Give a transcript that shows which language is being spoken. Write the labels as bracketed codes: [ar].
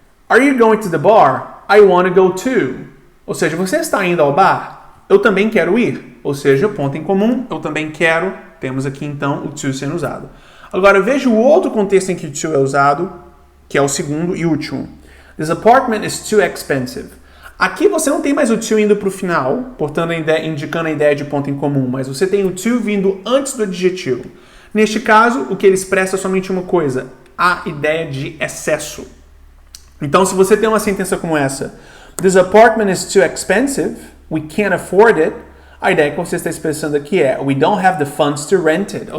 [en] Are you going to the bar? I want to go too. [pt] Ou seja, você está indo ao bar? Eu também quero ir. Ou seja, ponto em comum, eu também quero. Temos aqui então o to sendo usado. Agora veja o outro contexto em que o to é usado, que é o segundo e último. [en] This apartment is too expensive. [pt] Aqui você não tem mais o to indo para o final, portanto indicando a ideia de ponto em comum, mas você tem o to vindo antes do adjetivo. Neste caso, o que ele expressa é somente uma coisa, a ideia de excesso. Então, se você tem uma sentença como essa, [en] This apartment is too expensive, we can't afford it, [pt] a ideia que você está expressando aqui é [en] We don't have the funds to rent it.